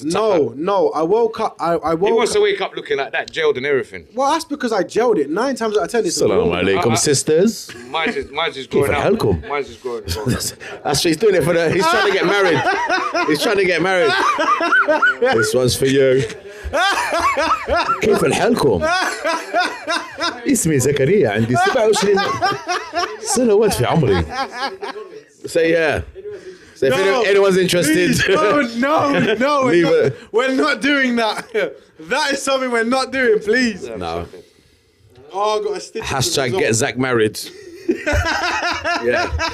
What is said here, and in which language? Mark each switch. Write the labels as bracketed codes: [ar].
[en] No, I woke up. I woke He wants to wake up looking like that, gelled and everything. Well, that's because I gelled it. 9 times out of 10, it's Assalamu alaikum, sisters. Mine's just growing out. Mine's just growing out. That's he's doing it for the... He's trying to get married. He's trying to get married. This one's for you. [ar] كيف حالكم؟ اسمي زكريا عندي 27 سنوات في عمري. [en] Say yeah. So if anyone's interested, no, we're not doing that. That is something we're not doing, please. No. Oh, I got a stitch. Hashtag get Zach married. Yeah.